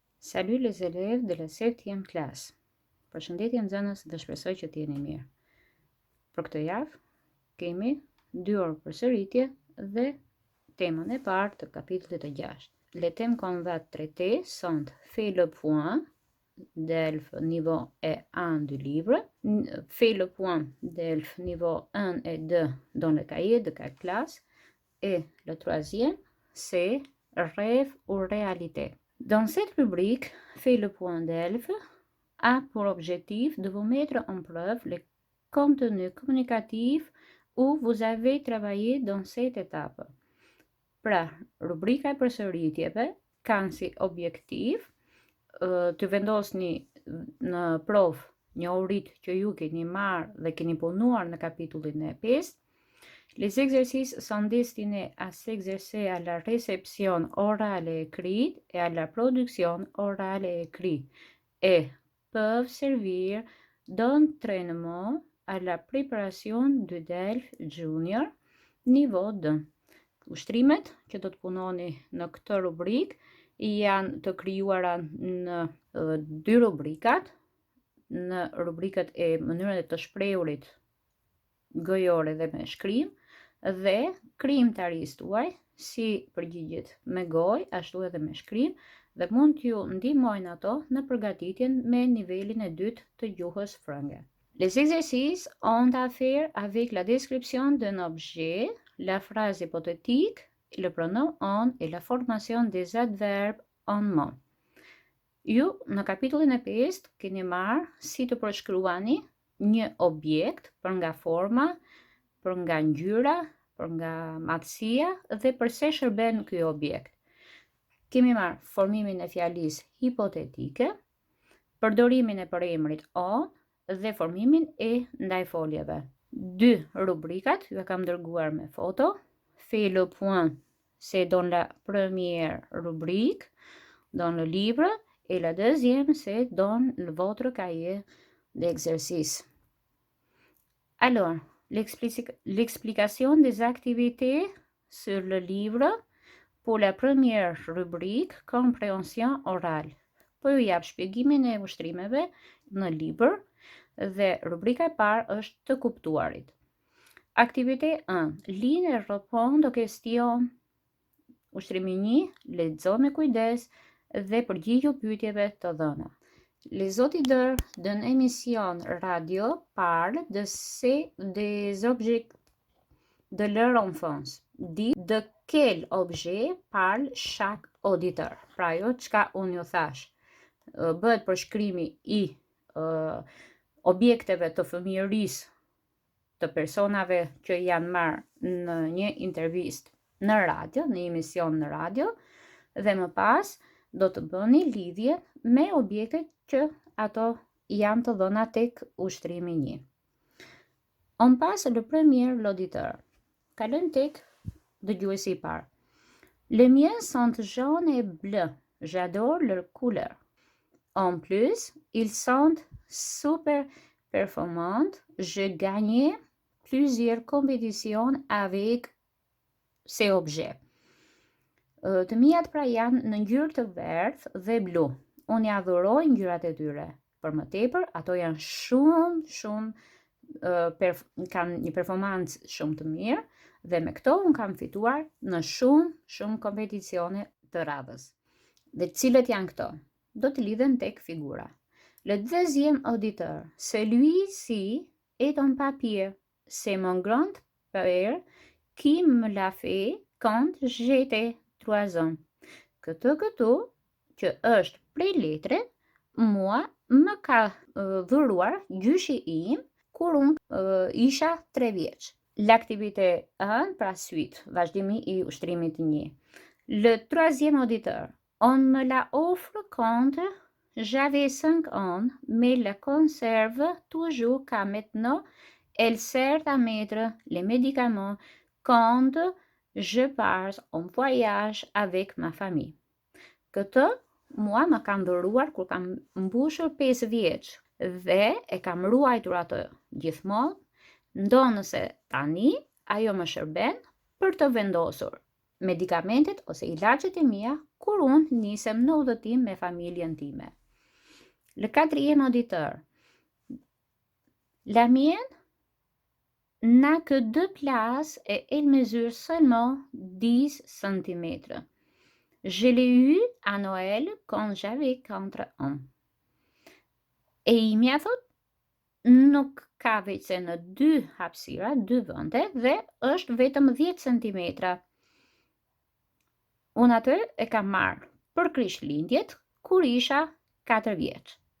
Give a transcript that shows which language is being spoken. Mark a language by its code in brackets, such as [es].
[fr] Salut les élèves de la 7e classe. [sq] Përshëndetje nxënës dhe shpresoj që t'jeni mirë. Për këtë javë kemi 2 orë përsëritje dhe temën e parë të kapitullit të 6. [fr] Les thèmes qu'on va traiter sont fais le point d'ELF niveau E1 du livre, fais le point d'ELF niveau 1 et 2 dans le cahier de 4 classes, et le troisième, c'est rêve ou réalité. Dans cette rubrique, fais le point d'ELF a pour objectif de vous mettre en preuve les contenus communicatifs où vous avez travaillé dans cette étape. [sq] Pra, rubrika e përsëritjeve kanë si objektiv të vendosni në provë njohuritë që ju keni marrë dhe keni punuar në kapitullin e 5. [fr] Les exercices sont destinés à s'exercer à la réception orale et écrite et à la production orale et écrite et peuvent servir d'entraînement à la préparation du DELF Junior niveau 2. [sq] Ushtrimet që do të punoni në këtë rubrikë janë të krijuara në 2 rubrikat, në rubrikët e mënyrën e të shprehurit gojore dhe me shkrim, dhe krijimtarisë tuaj, si përgjigjet me gojë, ashtu edhe me shkrim, dhe mund t'ju ndihmojnë ato në përgatitjen me nivelin e 2 të gjuhës frënge. [fr] Les exercices ont à faire avec la description d'un objet, la phrase hypothétique, le pronom on et la formation des adverbes en mot. [sq] Ju në kapitullin e 5 keni marrë si të përshkruani një objekt për nga forma, për nga ngjyra, për nga matësia dhe përse shërben ky objekt. Kemi marrë formimin e fjalisë hipotetike, përdorimin e përemrit on dhe formimin e ndajfoljeve. 2 rubrikat ju e kam dërguar me foto. [fr] Fais le point, c'est dans la première rubrique, dans le livre, et la deuxième, c'est dans votre cahier d'exercice. Alors, l'explication des activités sur le livre pour la première rubrique, compréhension orale. [sq] Po ju jap shpjegimin e ushtrimeve në libër dhe rubrika e parë është të kuptuarit. [fr] Activité 1. Lis et réponds aux questions. [sq] Ushtrimi 1. Lexo me kujdes dhe përgjigju pyetjeve të dhëna. [fr] Les auditeurs d'une émission radio parlent des objets de leur enfance. Dites de quel objet parle chaque auditeur. [sq] Pra jo çka unë ju thash. Bëhet përshkrimi i objekteve të fëmijërisë të personave që janë marrë në një intervistë në radio, në emision në radio, dhe më pas do të bëni lidhje me objektet që ato janë të dhëna tek ushtrimi 1. [fr] On passe le premier l'auditeur. [sq] Kalojmë tek dëgjuesi i parë. [fr] Les miens sont jaunes et bleus. J'adore leur couleur. En plus, ils sont super performants. J'ai gagné plusieurs compétitions avec ces objets. [sq] Të mijat pra janë në ngjyrë të verdhë dhe blu. Unë ja adhuroj ngjyrat e tyre. Për më tepër, ato janë shumë kanë një performancë shumë të mirë dhe me këto unë kam fituar në shumë kompeticione të radhës. Dhe cilët janë këto? Do të lidhen tek figura. [fr] Le deuxième auditeur. Celui-ci est en papier. C'est mon grand-père qui me l'a fait quand j'étais 3 ans. [sq] Këtu që është prej letre, mua më ka dhuruar gjyshi im kur unë isha 3 vjeç. [fr] L'activité 1, [sq] pra [fr] suite, [sq] vazhdimi i ushtrimit 1. [fr] Le troisième auditeur. On me la offre quand j'avais 5 ans, mais la conserve toujours qu'à maintenant. Elle sert à mettre les médicaments quand je pars en voyage avec ma famille. [sq] Këtë mua më kam dhuruar kur kam mbushur 5 vjeç dhe e kam ruajtur atë gjithmonë, ndonëse tani ajo më shërben për të vendosur medikamentet ose ilaçet e mia kur unë nisem në udhëtim me familjen time. [fr] Le quatrième auditeur. La mienne n'a que 2 places et elle mesure seulement 10 cm. Je l'ai eue à Noël quand j'avais 4 ans. [sq] E imja thot, nuk ka veç se në 2 hapësira, 2 vende dhe është vetëm 10 cm. Unë atë e kam marrë për Krishtlindjet kur isha 4 vjeç.